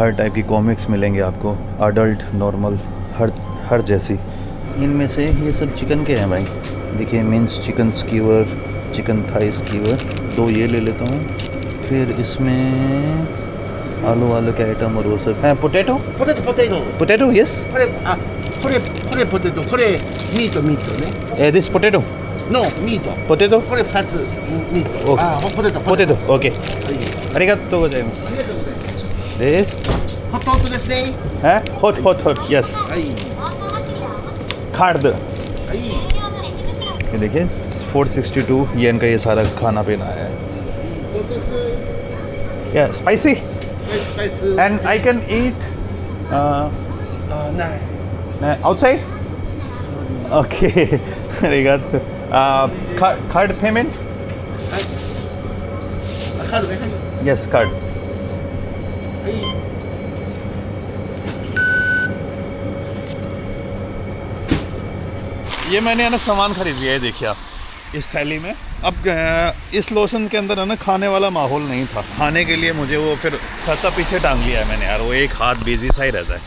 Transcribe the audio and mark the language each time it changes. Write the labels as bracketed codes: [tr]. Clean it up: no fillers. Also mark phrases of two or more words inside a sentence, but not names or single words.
[hi] हर टाइप की कॉमिक्स मिलेंगे आपको, अडल्ट नॉर्मल हर जैसी। इनमें से ये सब चिकन के हैं भाई। देखिए [en] mince chicken skewer, chicken thigh skewer, [hi] 2 ये ले लेता हूँ। फिर इसमें आलू के आइटम और वो सब। [en] potato yes. [ja] これポテト、これミートね。 [en] this potato No, [ja] ミート。 [en] पोटैटो [ja] これ2つミート。 [en] Okay. [ja] あ、ポテト。 [en] potato okay. [ja] はい。ありがとうございます。ありがとうございます。 [en] दिस [ja] ホットですね。 [en] है hot yes [ja] はい。 [en] खार्ड। [ja] はい。 [hi] ये देखिए 462 येन का ये सारा खाना पीना है। या स्पाइसी [ja] スパイス。 [en] and I can eat [ja] ない。 [en] outside okay arigato card payment [ja] カードね。 [en] yes card [ja] はい。 [hi] ये मैंने है ना सामान खरीद लिया है, देखिए आप इस थैली में। अब इस लोशन के अंदर है ना खाने वाला माहौल नहीं था। खाने के लिए मुझे वो फिर छाता पीछे टांग लिया है मैंने यार, वो एक हाथ बिजी सा ही रहता है।